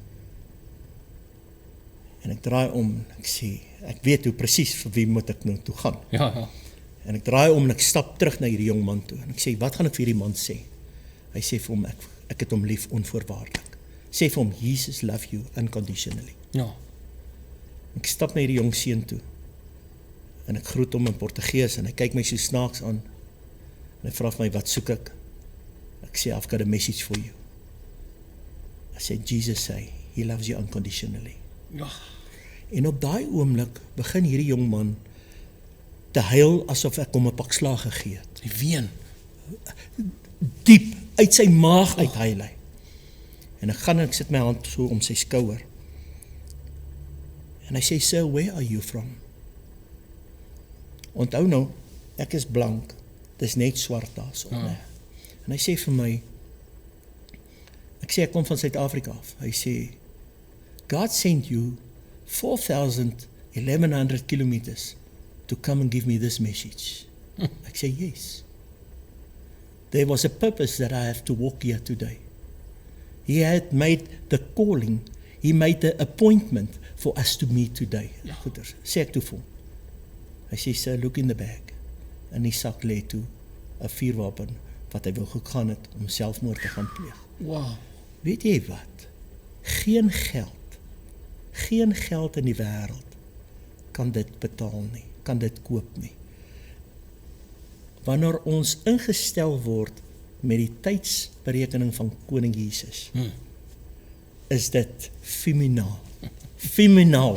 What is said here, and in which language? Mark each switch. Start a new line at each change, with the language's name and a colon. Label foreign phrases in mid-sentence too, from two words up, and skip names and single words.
Afrikaans: En ek draai om en ek sê, ek weet hoe presies vir wie moet ek nou toe gaan. Ja. En ek draai om en ek stap terug na hierdie jong man toe. En ek sê, wat gaan ek vir hierdie man sê? Hy sê vir hom, ek het hom lief onvoorwaardelik. Sê vir hom,
English: Jesus love you unconditionally.
Afrikaans: Ja. Ek stap na hierdie jong seun toe. En ek groet hom in Portugees en hy kyk my so snaaks aan. En hy vra vir my, wat soek ek? Ek sê,
English: I've got a message for you. I said, Jesus say, he loves you unconditionally.
Afrikaans: Ja. En op daai oomblik begin hierdie jong man te huil asof ek hom 'n pak slaag gegee het. Die ween. Diep uit sy maag uit huil hy. En ek gaan en ek sit my hand so om sy skouer. En hy sê,
English: sir, where are you from?
Afrikaans: Onthou nou, ek is blank, dis net swart daar so. Nee. En hy sê vir my, ek sê ek kom van Suid-Afrika af. Hy sê,
English: God sent you 4,1100 kilometers to come and give me this message.
Afrikaans: Ek sê,
English: yes. There was a purpose that I have to walk here today. He had made the calling, he made the appointment for us to meet today.
Afrikaans: Ja. Goeders, sê ek toe vir hom. Hy sê,
English: sir, look in the bag.
Afrikaans: In die sak lê toe 'n vuurwapen wat hy wou gegaan het om selfmoord te gaan pleeg. Wow. Weet jy wat? Geen geld in die wêreld kan dit betaal nie, kan dit koop nie. Wanneer ons ingestel word met die tydsberekening van Koning Jesus, is dit feminaal.